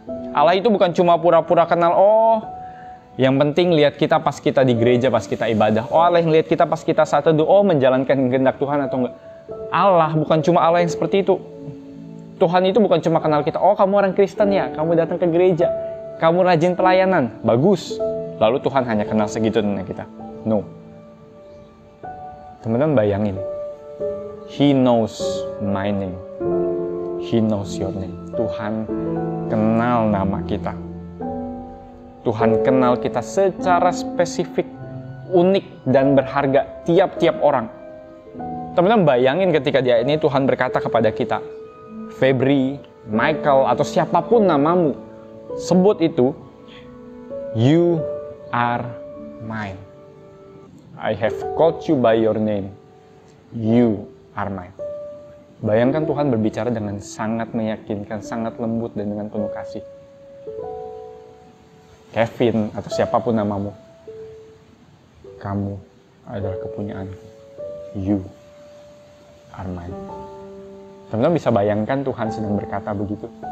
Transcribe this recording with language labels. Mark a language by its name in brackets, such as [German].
[Indonesian] Allah itu bukan cuma pura-pura kenal, oh yang penting lihat kita pas kita di gereja, pas kita ibadah. Oh Allah yang lihat kita pas kita saat teduh, oh menjalankan kehendak Tuhan atau enggak. Allah bukan cuma Allah yang seperti itu. Tuhan itu bukan cuma kenal kita, oh kamu orang Kristen ya, kamu datang ke gereja, kamu rajin pelayanan, bagus. Lalu Tuhan hanya kenal segitu dengan kita. No. Teman-teman bayangin, [English] He knows my name, He knows your name. [Indonesian] Tuhan kenal nama kita. Tuhan kenal kita secara spesifik, unik dan berharga tiap-tiap orang. Teman-teman bayangin ketika di ayat ini Tuhan berkata kepada kita, Febri, Michael, atau siapapun namamu, sebut itu, [English] you are mine. I have called you by your name. You are mine. [Indonesian] Bayangkan Tuhan berbicara dengan sangat meyakinkan, sangat lembut dan dengan penuh kasih. Kevin atau siapapun namamu, kamu adalah kepunyaanku. [English] You are mine. [Indonesian] Teman-teman bisa bayangkan Tuhan sedang berkata begitu?